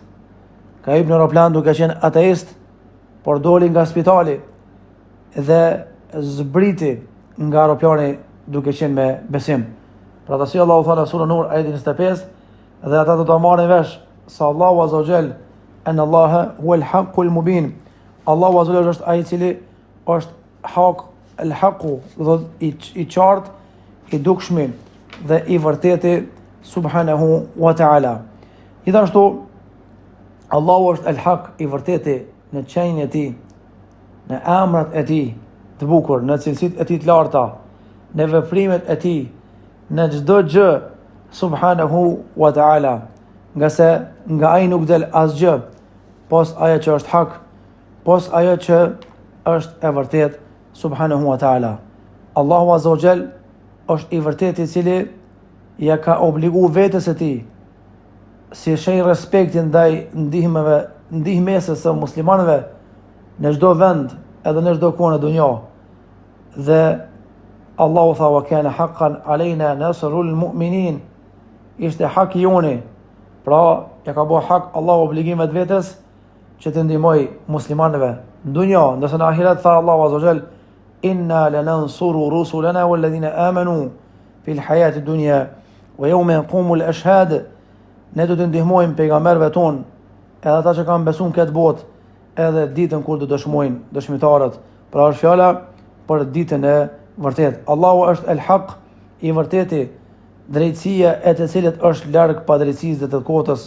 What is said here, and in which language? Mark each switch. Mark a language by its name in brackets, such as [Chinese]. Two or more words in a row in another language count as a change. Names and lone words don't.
[Albanian] Ka hyrë në aeroplan duke qenë ateist, por doli nga spitali dhe zbriti nga aeroplani duke qenë me besim. Pra të si Allahu thana surën Nur ajeti 25, dhe ata do ta marrin vesh se Allahu [Arabic] عز وجل أن الله هو الحق المبين. [Albanian] Allahu [Arabic] عز وجل [Albanian] është ai i cili është hak, el-haqu, do i qartë, i dukshmi dhe i vërteti [Arabic] سبحانه وتعالى. [Albanian] Gjithashtu Allahu është el-haq, i vërteti në qenjën e tij, në emrat e tij të bukur, në cilësitë e tij të larta, në veprimet e tij, në çdo gjë [Arabic] سبحانه وتعالى, [Albanian] nga se nga ai nuk del asgjë pos ajo që është hak, pos ajo që është e vërtet [Arabic] سبحانه وتعالى. [Albanian] Allahu [Arabic] عز وجل [Albanian] është i vërtet i cili ja ka obligu vetes e tij si shenjë respekti ndaj ndihmesës së muslimanëve në çdo vend, edhe në çdo kohë në dunjë. Dhe Allahu tha [Arabic] وكان حقا علينا نصر المؤمنين, [Albanian] ishte hak i joni, pra ja ka bërë hak Allahu obligimet vetes që të ndihmoj muslimanëve në dunjë, ndërsa në ahiret tha Allahu [Arabic] عز وجل إنا لننصر رسلنا والذين آمنوا في الحياة الدنيا ويوم يقوم الأشهاد. [Albanian] Ne do të ndihmojmë pejgamberëve ton, edhe ata që kanë besuar këtë botë, edhe ditën kur do dëshmojnë dëshmitarët. Pra është fjala për ditën e vërtet. Allahu është el-haq, i vërteti, drejtësia e të cilët është larg padrejtësisë dhe të kotës.